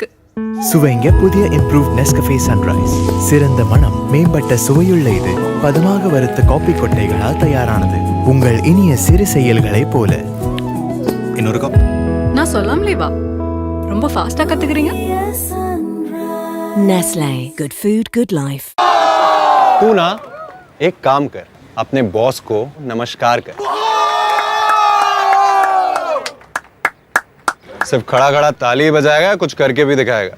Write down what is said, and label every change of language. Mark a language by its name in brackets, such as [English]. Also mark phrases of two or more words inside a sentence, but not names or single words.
[Tamil] சுவைங்க புதிய இம்ப்ரூவ்ட் நெஸ்கஃபே சன்ரைஸ். சிறந்த மனம், மேம்பட்ட சுவையுள்ள இது பதமாக வறுத்த காபி கொட்டைகளால் தயாரானது. உங்கள் இனிய சிறு செயல்களை போல. இன்னொரு கப். நான் சொல்லாமலே வா, ரொம்ப ஃபாஸ்டா கத்துக்கிறீங்க. [English] Nestle, good food good life. [Hindi] तू ना एक काम कर, अपने बॉस को नमस्कार कर। सिर्फ खड़ा खड़ा ताली बजाएगा, कुछ करके भी दिखाएगा।